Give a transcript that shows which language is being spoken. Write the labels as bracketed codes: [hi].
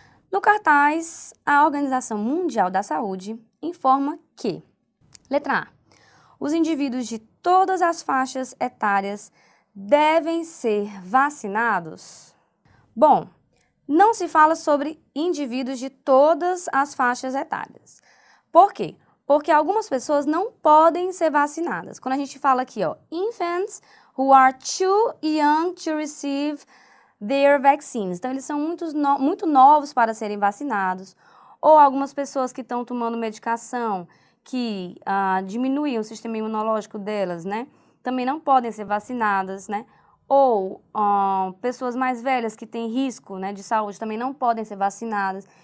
[pt] No cartaz, a Organização Mundial da Saúde informa que, letra A, os indivíduos de todas as faixas etárias devem ser vacinados? Bom, não se fala sobre indivíduos de todas as faixas etárias. Por quê? Porque algumas pessoas não podem ser vacinadas. Quando a gente fala aqui, ó, [en] infants who are too young to receive their vaccines. [pt] Então, eles são muito novos para serem vacinados. Ou algumas pessoas que estão tomando medicação que diminuem o sistema imunológico delas, né? Também não podem ser vacinadas, né? Ou pessoas mais velhas que têm risco, né, de saúde também não podem ser vacinadas.